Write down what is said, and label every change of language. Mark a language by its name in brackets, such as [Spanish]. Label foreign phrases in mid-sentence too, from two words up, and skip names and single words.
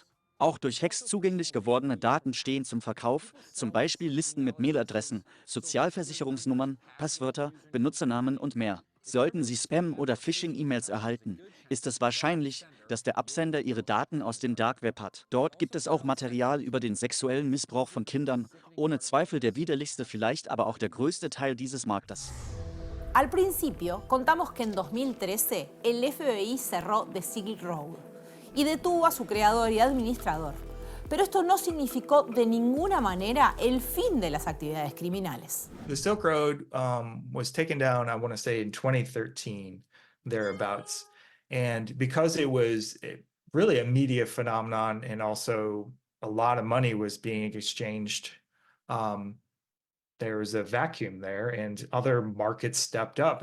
[German] Auch durch Hacks zugänglich gewordene Daten stehen zum Verkauf, zum Beispiel Listen mit Mailadressen, Sozialversicherungsnummern, Passwörter, Benutzernamen und mehr. Sollten Sie Spam- oder Phishing-E-Mails erhalten, ist es wahrscheinlich, dass der Absender Ihre Daten aus dem [English] Dark Web [German] hat. Dort gibt es auch Material über den sexuellen Missbrauch von Kindern, ohne Zweifel der widerlichste, vielleicht aber auch der größte Teil dieses Marktes. [Spanish] Al principio, contamos que en 2013 el FBI cerró The Silk Road y detuvo a su creador y administrador. Pero esto no significó de ninguna manera el fin de las actividades criminales. [English] The Silk Road was taken down, I want to say, in 2013, thereabouts. And because it was really a media phenomenon and also a lot of money was being exchanged, there was a vacuum there and other markets stepped up.